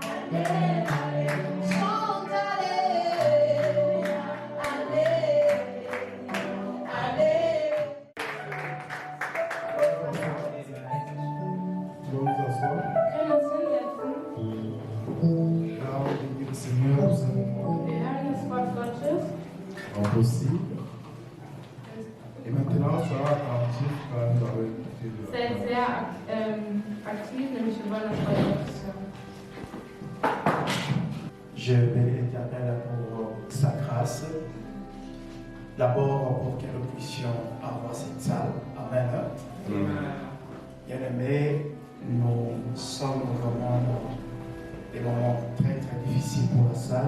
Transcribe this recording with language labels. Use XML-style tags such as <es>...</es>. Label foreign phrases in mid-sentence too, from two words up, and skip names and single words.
<de>Können uns hinsetzen. Wir hören das Wort Gottes.</de> <fr>Impossible. Et maintenant, ça va attentif quand nous avons écouté de la</fr> <de>Seid sehr aktiv, nämlich wir wollen das Wort Gottes hören.</de> <fr>Je bénis l'Éternel pour sa grâce. D'abord pour que nous puissions avoir cette salle. Amen. Bien-aimés, nous sommes vraiment dans des moments très très difficiles pour la salle.</fr>